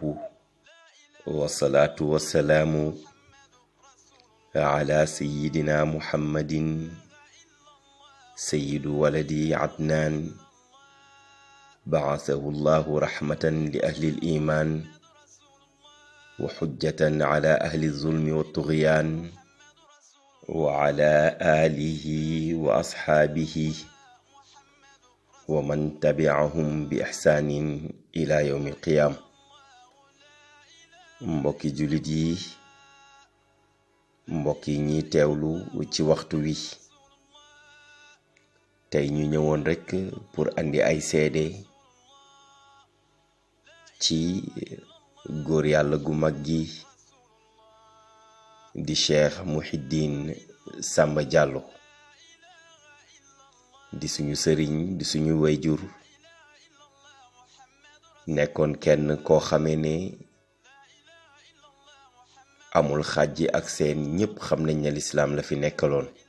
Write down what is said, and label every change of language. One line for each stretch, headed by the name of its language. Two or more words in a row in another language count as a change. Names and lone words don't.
Arabic: والصلاة والسلام على سيدنا محمد سيد ولد عدنان، بعثه الله رحمة لأهل الإيمان وحجة على أهل الظلم والطغيان، وعلى آله وأصحابه ومن تبعهم بإحسان إلى يوم القيامة.
Wolof: mbokki jullit yi, mbokk yi ñiy teewlu ci waxtu wi, tey ñu ñëwoon rekk pour andi ay seede ci góor yàlla gu mag gi di Cheikh Mouhidine Samba Diallo, di suñu sëriñ, di suñu wayjur, nekkoon kenn koo xamee ne amul xàjji ak seen, ñépp xam nañ ne lislaam la fi nekkaloon.